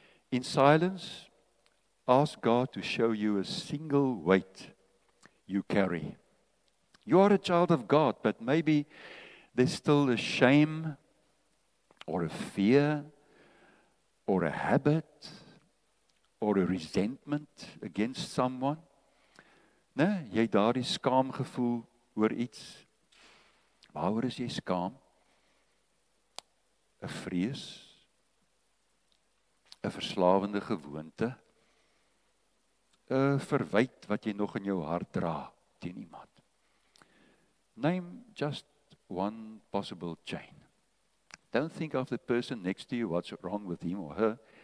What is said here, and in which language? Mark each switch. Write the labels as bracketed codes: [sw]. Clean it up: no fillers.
[en] In silence, ask God to show you a single weight you carry. You are a child of God, but maybe there's still a shame or a fear or a habit or a resentment against someone. [af] Nee, jy daardie skaamgevoel oor iets. Waaroor is jy skaam? 'n vrees, 'n verslawende gewoonte, 'n verwyt wat jy nog in jou hart dra teen iemand. [en] Name just one possible chain. Don't think of the person next to you, what's wrong with him or her.